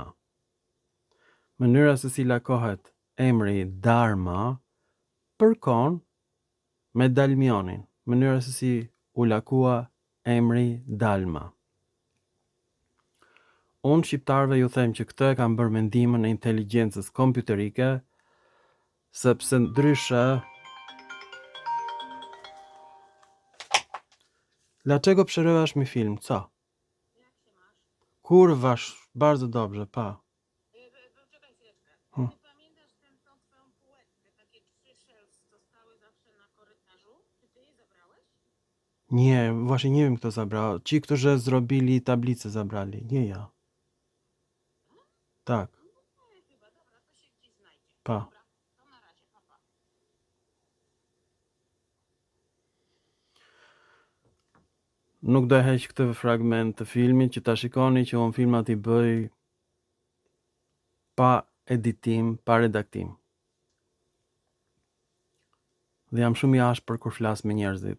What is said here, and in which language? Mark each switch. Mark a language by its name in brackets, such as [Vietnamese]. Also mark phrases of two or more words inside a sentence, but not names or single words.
[Albanian] Mënyra se si lakohet emri Darma përkon me Dalmionin, mënyra se si u lakua emri Dalma. Unë shqiptarëve ju them që këtë e kam bërë mendimin e inteligjencës kompjuterike, sepse ndryshe [Polish] Dlaczego przerywasz mi film? Co? Jak się masz? Kurwa, bardzo dobrze, pa. Poczekaj chwileczkę. Hmm. Ty pamiętasz tą twoją półeczkę? Takie 3 shelf zostały zawsze na korytarzu? Czy ty je zabrałeś? Nie, właśnie nie wiem kto zabrał. Ci, którzy zrobili tablicę zabrali, nie ja. Tak, No nie, chyba. Dobra, to się gdzieś znajdzie. pa. Dobra, to na razie, papa. [Albanian] Nuk do e heq këtë fragment të filmit që ta shikoni që unë filmat I bëj pa editim, pa redaktim. Dhe jam shumë I ashpër kur flas me njerëzit.